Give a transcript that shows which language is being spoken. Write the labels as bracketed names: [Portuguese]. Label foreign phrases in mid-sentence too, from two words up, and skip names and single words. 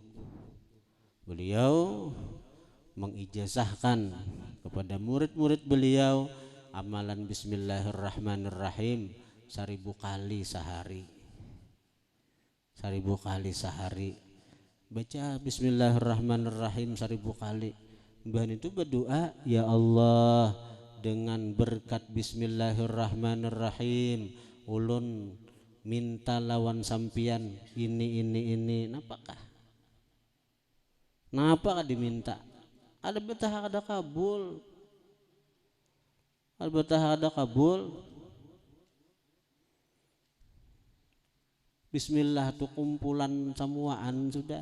[Indonesian] Beliau mengijazahkan kepada murid-murid beliau amalan bismillahirrahmanirrahim 1000 kali sehari. 1000 kali sehari. Baca bismillahirrahmanirrahim 1000 kali. [Banjar] Bahan itu berdoa, [Arabic] يا الله, [Banjar] dengan berkat bismillahirrahmanirrahim ulun minta lawan sampian ini. Napakah diminta? Ada betah ada kabul. Bismillah tuh kumpulan semuaan sudah.